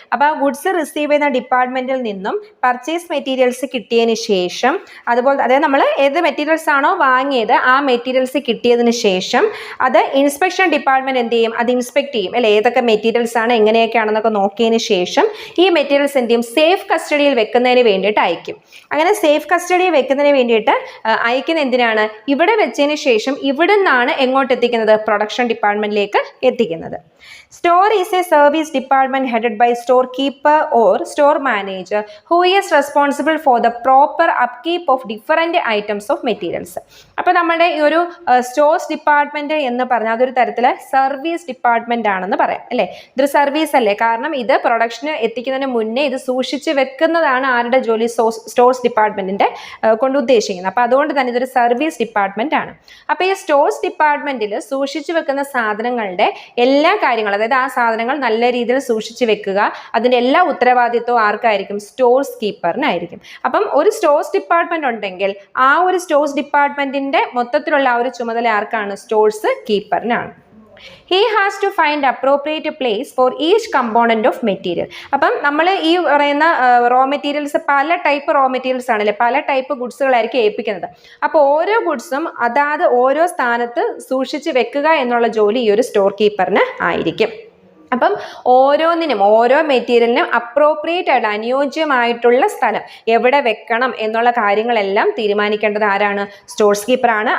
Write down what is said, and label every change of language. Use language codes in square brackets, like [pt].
[ml] അപ്പോൾ ആ goods receive ചെയ്യുന്ന ഡിപ്പാർട്ട്മെന്റിൽ നിന്നും പർച്ചേസ് മെറ്റീരിയൽസ് കിട്ടിയതിന് ശേഷം, അതുപോലെ അതായത് നമ്മൾ ഏത് മെറ്റീരിയൽസ് ആണോ വാങ്ങിയത് ആ മെറ്റീരിയൽസ് കിട്ടിയതിന് ശേഷം അത് ഇൻസ്പെക്ഷൻ ഡിപ്പാർട്ട്മെന്റ് എന്ത് ചെയ്യും, അത് ഇൻസ്പെക്ട് ചെയ്യും അല്ലെ. ഏതൊക്കെ മെറ്റീരിയൽസ് ആണ് എങ്ങനെയൊക്കെയാണെന്നൊക്കെ നോക്കിയതിന് ശേഷം ഈ മെറ്റീരിയൽസ് എന്ത് ചെയ്യും, സേഫ് കസ്റ്റഡിയിൽ വെക്കുന്നതിന് വേണ്ടിയിട്ട് അയക്കും. അങ്ങനെ സേഫ് കസ്റ്റഡിയിൽ വെക്കുന്നതിന് വേണ്ടിയിട്ട് അയക്കുന്ന എന്തിനാണ്, ഇവിടെ വെച്ചതിന് ശേഷം ഇവിടെ നിന്നാണ് എങ്ങോട്ട് എത്തിക്കുന്നത്, പ്രൊഡക്ഷൻ ഡിപ്പാർട്ട്മെന്റിലേക്ക് എത്തിക്കുന്നത്. [en] Store is a service department headed by storekeeper or store manager who is responsible for the proper upkeep of different items of materials. [ml] അപ്പോൾ നമ്മുടെ ഈ ഒരു സ്റ്റോഴ്സ് ഡിപ്പാർട്ട്മെന്റ് എന്ന് പറഞ്ഞാൽ അതൊരു തരത്തിലെ സർവീസ് ഡിപ്പാർട്ട്മെന്റ് ആണെന്ന് പറയാം അല്ലേ. ഇതൊരു സർവീസ് അല്ലേ, കാരണം ഇത് പ്രൊഡക്ഷന് എത്തിക്കുന്നതിന് മുന്നേ ഇത് സൂക്ഷിച്ച് വെക്കുന്നതാണ് ആരുടെ ജോലി, സ്റ്റോഴ്സ് ഡിപ്പാർട്ട്മെന്റിന്റെ കൊണ്ട് ഉദ്ദേശിക്കുന്നത്. അപ്പോൾ അതുകൊണ്ട് തന്നെ ഇതൊരു സർവീസ് ഡിപ്പാർട്ട്മെന്റ് ആണ്. അപ്പോൾ ഈ സ്റ്റോഴ്സ് ഡിപ്പാർട്ട്മെന്റിൽ സൂക്ഷിച്ചു വെക്കുന്ന സാധനങ്ങളുടെ എല്ലാ കാര്യങ്ങളും, അതായത് ആ സാധനങ്ങൾ നല്ല രീതിയിൽ സൂക്ഷിച്ചു വെക്കുക, അതിന്റെ എല്ലാ ഉത്തരവാദിത്വവും ആർക്കായിരിക്കും, സ്റ്റോഴ്സ് കീപ്പറിനായിരിക്കും. അപ്പം ഒരു സ്റ്റോഴ്സ് ഡിപ്പാർട്ട്മെന്റ് ഉണ്ടെങ്കിൽ ആ ഒരു സ്റ്റോഴ്സ് ഡിപ്പാർട്ട്മെന്റിന്റെ മൊത്തത്തിലുള്ള ആ ഒരു ചുമതല ആർക്കാണ്, stores കീപ്പറിനാണ്. [en] He has to find appropriate place for each component of material. [ml] അപ്പം നമ്മൾ ഈ പറയുന്ന റോ മെറ്റീരിയൽസ് പല ടൈപ്പ് റോ മെറ്റീരിയൽസ് ആണല്ലേ, പല ടൈപ്പ് ഗുഡ്സുകളായിരിക്കും ഏൽപ്പിക്കുന്നത്. അപ്പോൾ ഓരോ ഗുഡ്സും അതാത് ഓരോ സ്ഥാനത്ത് സൂക്ഷിച്ച് വെക്കുക എന്നുള്ള ജോലി ഈ ഒരു സ്റ്റോർ കീപ്പറിന് ആയിരിക്കും. അപ്പം ഓരോന്നിനും ഓരോ മെറ്റീരിയലിനും അപ്രോപ്രിയേറ്റ് ആയിട്ട് അനുയോജ്യമായിട്ടുള്ള സ്ഥലം എവിടെ വെക്കണം എന്നുള്ള കാര്യങ്ങളെല്ലാം തീരുമാനിക്കേണ്ടത് ആരാണ്, സ്റ്റോഴ്സ് കീപ്പറാണ്.